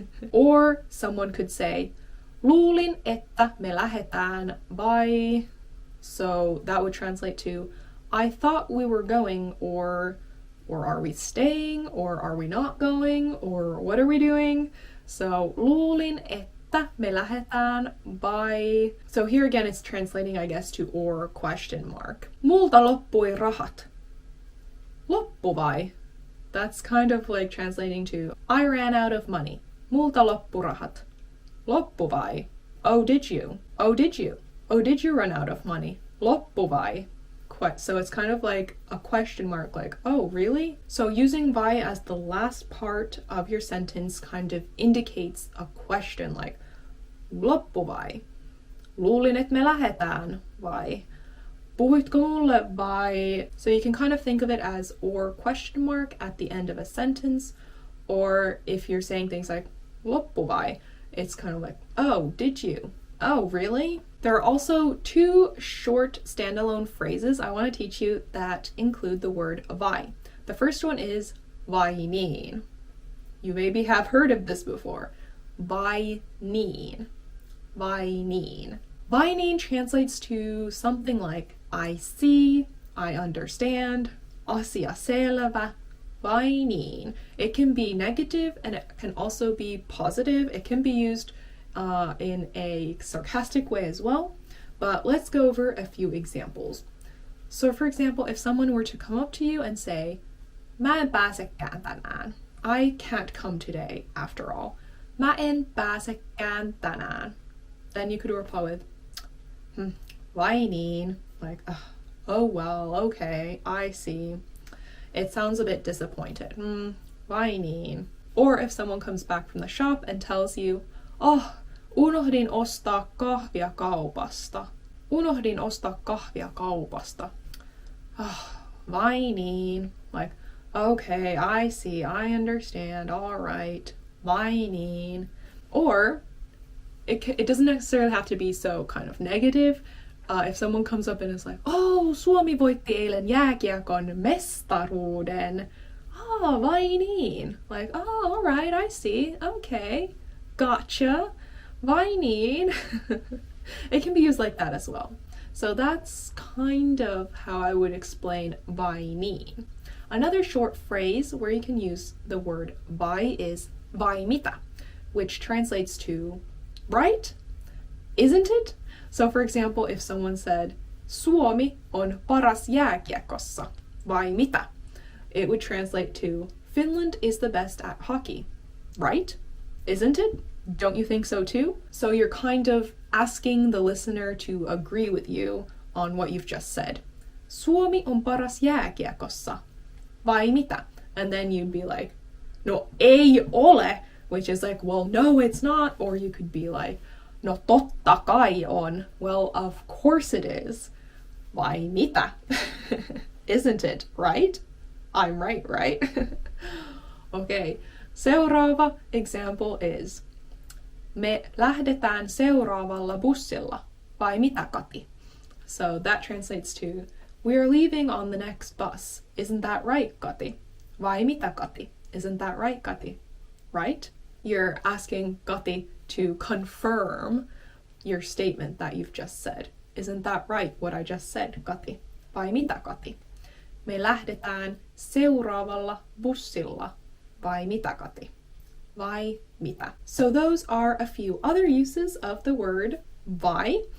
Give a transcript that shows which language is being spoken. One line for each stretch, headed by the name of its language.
English: Or someone could say,
Finnish: luulin, että me lähetään vai?
English: So that would translate to, I thought we were going, or are we staying, or are we not going, or what are we doing? So
Finnish: luulin, että me lähetään vai?
English: So here again it's translating, I guess, to or question mark.
Finnish: Multa loppui rahat. Loppu vai?
English: That's kind of like translating to, I ran out of money.
Finnish: Multa loppu rahat. Loppu vai?
English: Oh, did you? Oh, did you? Oh, did you run out of money?
Finnish: Loppu vai?
English: So it's kind of like a question mark, like, oh, really? So using vai as the last part of your sentence kind of indicates a question, like,
Finnish: loppu vai? Luulin, et me lähetään vai? Puhuitko mulle vai?
English: So you can kind of think of it as or question mark at the end of a sentence, or if you're saying things like,
Finnish: loppu vai?
English: It's kind of like, oh, did you? Oh, really? There are also two short standalone phrases I want to teach you that include the word vai. The first one is
Finnish: vai niin.
English: You maybe have heard of this before.
Finnish: Vai niin. Vai niin. Vai niin
English: translates to something like I see, I understand,
Finnish: asia selvä. Vai niin.
English: It can be negative and it can also be positive. It can be used in a sarcastic way as well. But let's go over a few examples. So for example, if someone were to come up to you and say,
Finnish: mä en pääsekään tänään.
English: I can't come today after all.
Finnish: Mä en pääsekään tänään.
English: Then you could reply with,
Finnish: vai niin.
English: Like, oh well, okay, I see. It sounds a bit disappointed.
Finnish: Vai niin?
English: Or if someone comes back from the shop and tells you, oh,
Finnish: unohdin ostaa kahvia kaupasta. Unohdin ostaa kahvia kaupasta. Vai niin?
English: Like, okay, I see, I understand, all right.
Finnish: Vai niin?
English: Or it doesn't necessarily have to be so kind of negative. If someone comes up and is like, oh,
Finnish: Suomi voitti eilen jääkiekon mestaruuden. Vai niin?
English: Like, oh, all right, I see. Okay, gotcha. Vai niin? It can be used like that as well. So that's kind of how I would explain vai niin. Another short phrase where you can use the word vai is
Finnish: vai mitä,
English: which translates to, right? Isn't it? So for example, if someone said,
Finnish: Suomi on paras jääkiekossa, vai mitä?
English: It would translate to, Finland is the best at hockey, right? Isn't it? Don't you think so too? So you're kind of asking the listener to agree with you on what you've just said.
Finnish: Suomi on paras jääkiekossa, vai mitä?
English: And then you'd be like,
Finnish: no ei ole,
English: which is like, well, no, it's not. Or you could be like,
Finnish: no totta kai on.
English: Well, of course it is.
Finnish: Vai mitä?
English: Isn't it, right? I'm right? Okay,
Finnish: seuraava
English: example is,
Finnish: Me lähdetään seuraavalla bussilla. Vai mitä, Kati?
English: So that translates to, we are leaving on the next bus. Isn't that right, Kati?
Finnish: Vai mitä, Kati?
English: Isn't that right, Kati? Right? You're asking Kati to confirm your statement that you've just said. Isn't that right, what I just said, Kati?
Finnish: Vai mitä, Kati? Me lähdetään seuraavalla bussilla. Vai mitä, Kati? Vai mitä?
English: So those are a few other uses of the word vai.